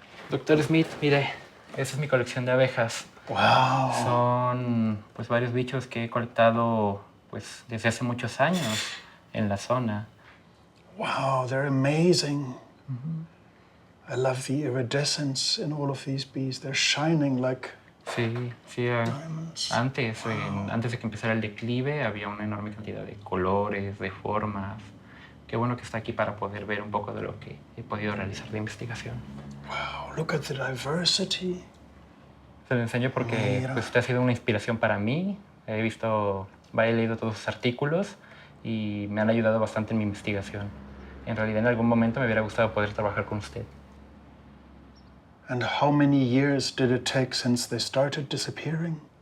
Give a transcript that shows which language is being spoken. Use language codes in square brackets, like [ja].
[es] Doctor Smith, mire, esa es mi colección de abejas. [en] Wow. [es] Son pues varios bichos que he colectado pues desde hace muchos años en la zona. [en] Wow, they're amazing. I love the iridescence in all of these bees. They're shining like [es] Sí, sí. [en] diamonds. [es] Antes de que empezara el declive había una enorme cantidad de colores, de formas. Qué bueno que está aquí para poder ver un poco de lo que he podido realizar de investigación. [en] Wow, look at the diversity. [es] Se lo enseño porque Mira. pues, usted ha sido una inspiración para mí. He leído todos sus artículos y me han ayudado bastante en mi investigación. En realidad, en algún momento me hubiera gustado poder trabajar con usted. [en] And how many years did it take since they started disappearing?